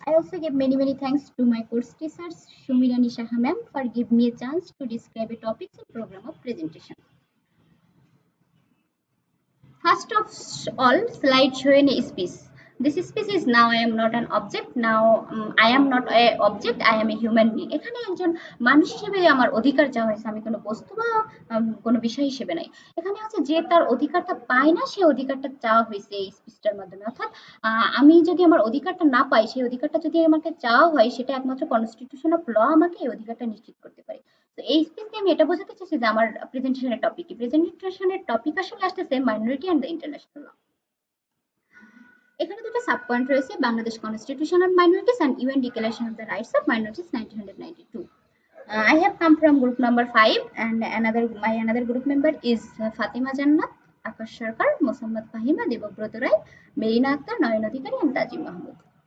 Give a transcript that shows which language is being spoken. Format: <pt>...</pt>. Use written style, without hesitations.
<en>I also give many thanks to my course teachers Shumira Nishaha ma'am for giving me a chance to describe a topic in program of presentation. First of all, slide showing a speech. This speech is now I am not an object. Now I am not a object. I am a human being.</en> <bn>এখানে একজন মানুষ হিসেবে আমার অধিকার চাওয়া হয়েছে, আমি কোনো বস্তু বা কোনো বিষয় হিসেবে নাই। এখানে হচ্ছে যে তার অধিকারটা পায় না, সেই অধিকারটা চাওয়া হয়েছে এই স্পিচটার মাধ্যমে। অর্থাৎ আমি যদি আমার অধিকারটা না পাই, সেই অধিকারটা যদি আমাকে চাওয়া হয়, সেটা একমাত্র কনস্টিটিউশন অফ ল আমাকে এই অধিকারটা নিশ্চিত করতে পারে। তো এই স্পিচ দিয়ে আমি এটা বোঝাতে চাইছি যে আমার প্রেজেন্টেশনের টপিক কি। প্রেজেন্টেশনের টপিক আসলে আসতেছে</bn> <en>Minority and the international law.</en> <bn>এখানে দুটো সাব পয়েন্ট রয়েছে,</bn> <en>Bangladesh constitution on minorities and UN declaration of the rights of minorities 1992. I have come from group number 5 and my another group member is Fatima Jannat, Akash Sarkar, Mosammad Fahima, Debabrata Rai, Merina Akhtar, Nayan Adhikari and Tajim Mahmood.</en>